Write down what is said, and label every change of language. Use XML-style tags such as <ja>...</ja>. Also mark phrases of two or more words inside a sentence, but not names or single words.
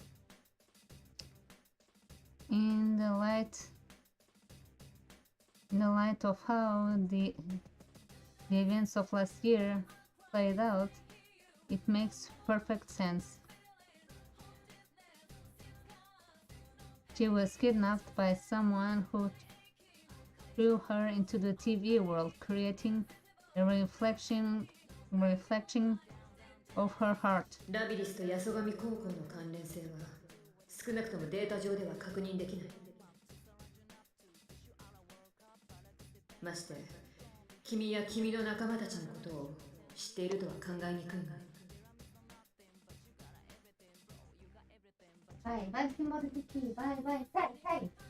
<en>In the light of how the events of last year played out, it makes perfect sense. She was kidnapped by someone who threw her into the TV world, creating a reflection of her heart.</en> <ja>ラビリスと八十神高校の関連性は少なくともデータ上では確認できない。まして君や君の仲間たちのことを知っているとは考えにくいが。</ja> <pt>Vai, vai se embora daqui, vai, vai, sai, sai.</pt>